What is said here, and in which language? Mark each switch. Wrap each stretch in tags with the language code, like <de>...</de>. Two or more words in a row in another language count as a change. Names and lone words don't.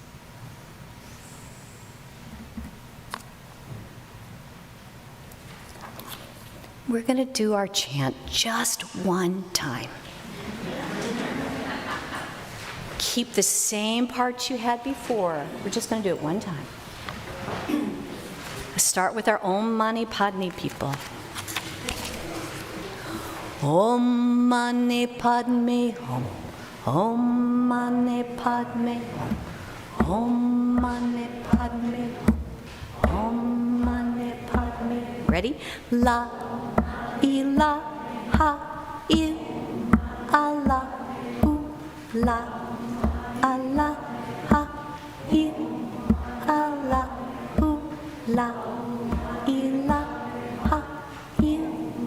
<en>We're going to do our chant just one time. Keep the same parts you had before. We're just going to do it one time. Let's start with our</en> <sa>Om Mani Padme</sa> <en>people.</en> <sa>Om Mani Padme Hum. Om Mani Padme Hum. Om Mani Padme Hum. Om Mani Padme.</sa> <en>Ready?</en> <ar>La ilaha illallahu la ilaha illallahu la ilaha illallah.</ar>